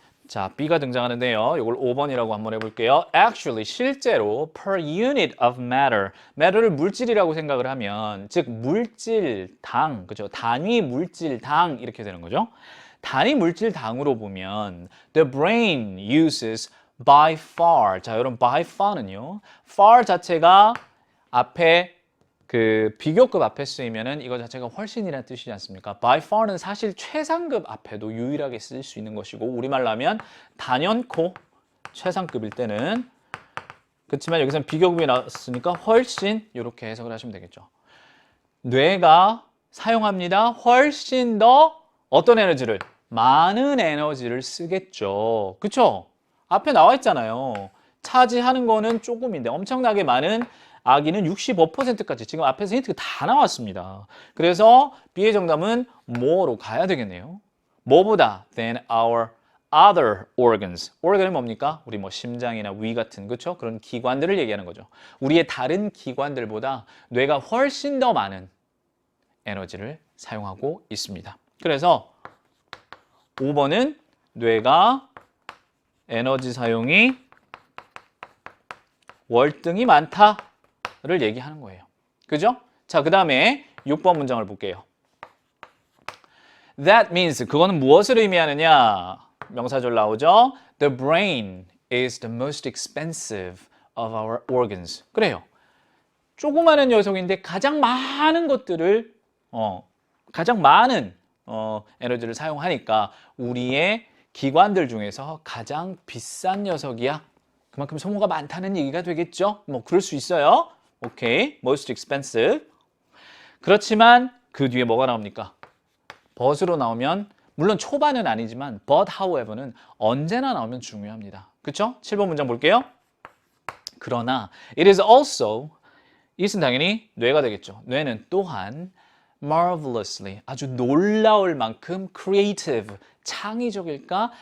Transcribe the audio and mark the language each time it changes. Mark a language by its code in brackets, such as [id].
[ko] 자, B가 등장하는데요. 이걸 5번이라고 한번 해볼게요. [en] Actually, [ko] 실제로 [en] per unit of matter, [ko] matter를 물질이라고 생각을 하면 즉 물질 당, 그죠? 단위 물질 당 이렇게 되는 거죠. 단위 물질 당으로 보면 [en] the brain uses by far. [ko] 자, 여러분 by far는요. far 자체가 앞에 그 비교급 앞에 쓰이면은 이거 자체가 훨씬이라는 뜻이지 않습니까? by far는 사실 최상급 앞에도 유일하게 쓸 수 있는 것이고 우리말로 하면 단연코 최상급일 때는 그렇지만 여기서는 비교급이 나왔으니까 훨씬 이렇게 해석을 하시면 되겠죠. 뇌가 사용합니다. 훨씬 더 어떤 에너지를? 많은 에너지를 쓰겠죠. 그쵸? 앞에 나와 있잖아요. 차지하는 거는 조금인데 엄청나게 많은 아기는 65%까지 지금 앞에서 힌트가 다 나왔습니다. 그래서 B의 정답은 more로 가야 되겠네요. 뭐보다 [en] than our other organs. [ko] organ은 뭡니까? 우리 뭐 심장이나 위 같은 그렇죠? 그런 기관들을 얘기하는 거죠. 우리의 다른 기관들보다 뇌가 훨씬 더 많은 에너지를 사용하고 있습니다. 그래서 5번은 뇌가 에너지 사용이 월등히 많다를 얘기하는 거예요. 그죠? 자, 그 다음에 6번 문장을 볼게요. [en] That means, [ko] 그거는 무엇을 의미하느냐? 명사절 나오죠? [en] The brain is the most expensive of our organs. [ko] 그래요. 조그마한 녀석인데 가장 많은 것들을, 가장 많은 에너지를 사용하니까 우리의 기관들 중에서 가장 비싼 녀석이야. 그만큼 소모가 많다는 얘기가 되겠죠? 뭐 그럴 수 있어요. [en] 오케이, most expensive. [ko] 그렇지만 그 뒤에 뭐가 나옵니까? but으로 나오면 물론 초반은 아니지만 but however는 언제나 나오면 중요합니다. 그렇죠? 7번 문장 볼게요. 그러나 [en] it is also [ko] it은 당연히 뇌가 되겠죠. 뇌는 또한 marvelously 아주 놀라울 만큼 creative 창의적일까?